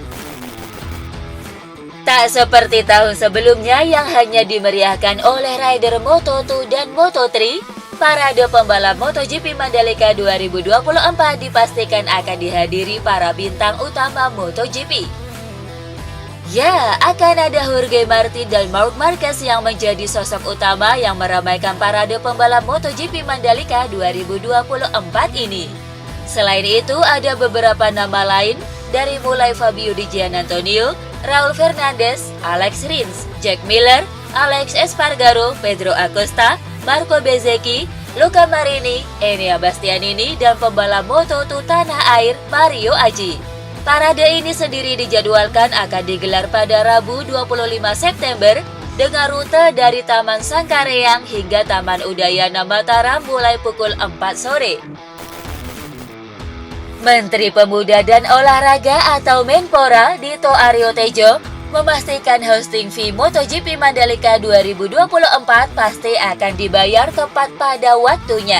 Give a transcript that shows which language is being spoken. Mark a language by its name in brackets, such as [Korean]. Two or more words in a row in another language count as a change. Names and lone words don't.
[Indonesian] Tak seperti tahun sebelumnya yang hanya dimeriahkan oleh rider Moto2 dan Moto3, parade pembalap MotoGP Mandalika 2024 dipastikan akan dihadiri para bintang utama MotoGP. Ya, akan ada Jorge Martin dan Marc Marquez yang menjadi sosok utama yang meramaikan parade pembalap MotoGP Mandalika 2024 ini. Selain itu, ada beberapa nama lain dari mulai Fabio Di Giannantonio, Raul Fernandez, Alex Rins, Jack Miller, Alex Espargaro, Pedro Acosta, Marco Bezzecchi, Luca Marini, Enea Bastianini, dan pembalap Moto2 tanah air Mario Aji. Parade ini sendiri dijadwalkan akan digelar pada Rabu 25 September dengan rute dari Taman Sangkareang hingga Taman Udayana Mataram mulai pukul 4 sore. Menteri Pemuda dan Olahraga atau Menpora Dito Aryo Tejo memastikan [English] hosting fee [Indonesian] MotoGP Mandalika 2024 pasti akan dibayar tepat pada waktunya.